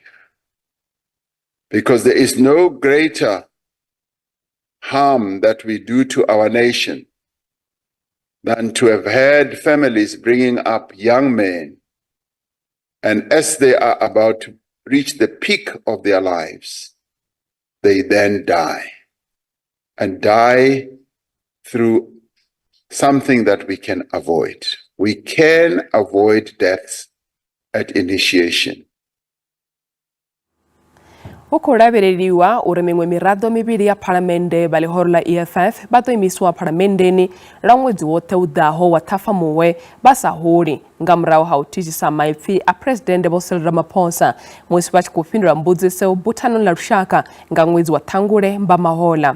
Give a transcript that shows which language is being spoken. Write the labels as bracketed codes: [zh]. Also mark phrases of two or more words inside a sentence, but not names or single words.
[en] Because there is no greater harm that we do to our nation than to have had families bringing up young men, and as they are about to reach the peak of their lives, they then die, and die through something that we can avoid. We can avoid deaths at initiation. [ve] Ukulavireliwa uri miṅwe miraḓo mivhili ya phalamennde vha ḽihoro ḽa EFF vha ḓo imisiwa phalamennde lwa ṅwedzi woṱhe u ḓaho wa Ṱhafamuhwe vha sa holi nga murahu ha u thithisa maipfi a Presidente Vho Cyril Ramaphosa musi vha tshi khou fhindula mbudziso buthanoni ḽa lushaka nga ṅwedzi wa Ṱhangule Mbamahoḽa.